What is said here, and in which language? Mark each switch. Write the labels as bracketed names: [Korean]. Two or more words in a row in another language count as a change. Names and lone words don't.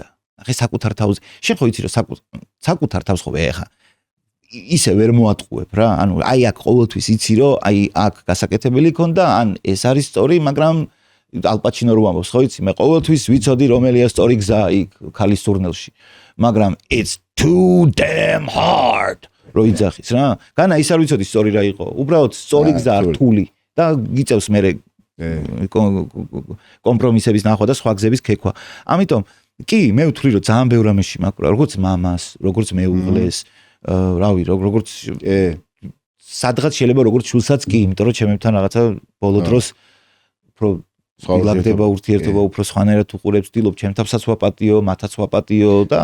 [Georgian] ახლა საკუთარ თავზე, შენ ხო იცი რომ საკუთარ თავს ხო ეხა ისე ვერ მოატყუებ რა. ანუ აი აქ ყოველთვის იცი რომ აი აქ გასაკეთებელი ქონდა, ან ეს არის სწორი, მაგრამ ალპაჩინო რო ამბობს, ხო იცი, მე ყოველთვის ვიცოდი რომელია სწორი გზა იქ ქალის სურნელში. მაგრამ [English] it's too damn hard. [Georgian] რო იძახის რა. განა ის არ ვიცოდი სწორი რა იყო. უბრალოდ სწორი გზა რთული და გიწევს მე კომპრომისების ნახვა და სხვა გზების ქექვა. ამიტომ კი, მე ვთვლი რომ ძალიან ბევრ ამაში მაქვს, როგორც მამას, როგორც მეუღლეს, რავი, როგორც სადღაც შეიძლება როგორც შულსაც კი, იმიტომ რომ ჩემებთან რაღაცა ბოლო დროს უფრო სპილაგდება ურთიერთობა, უფრო სხვანაირად უყურებს, ვთილობ ჩემ თავსაც ვაპატიო, მათაც ვაპატიო და